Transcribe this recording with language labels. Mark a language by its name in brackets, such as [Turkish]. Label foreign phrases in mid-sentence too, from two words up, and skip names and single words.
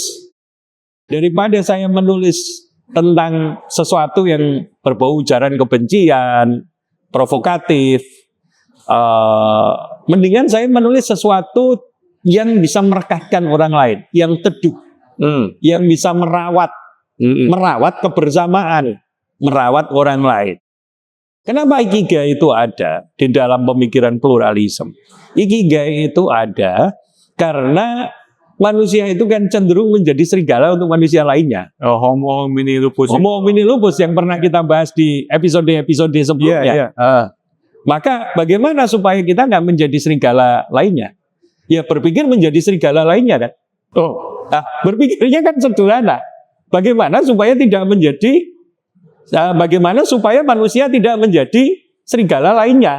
[Indonesian] Daripada saya menulis tentang sesuatu yang berbau ujaran kebencian, provokatif, mendingan saya menulis sesuatu yang bisa merekatkan orang lain, yang teduh, yang bisa merawat kebersamaan, merawat orang lain. Kenapa Ikigai itu ada di dalam pemikiran pluralisme? Ikigai itu ada karena manusia itu kan cenderung menjadi serigala untuk manusia lainnya. [Latin] Homo homini lupus. Homo homini lupus [Indonesian] yang pernah kita bahas di episode-episode sebelumnya. Maka bagaimana supaya kita nggak menjadi serigala lainnya? Ya berpikir menjadi serigala lainnya kan. Berpikirnya kan sederhana. Bagaimana supaya manusia tidak menjadi serigala lainnya?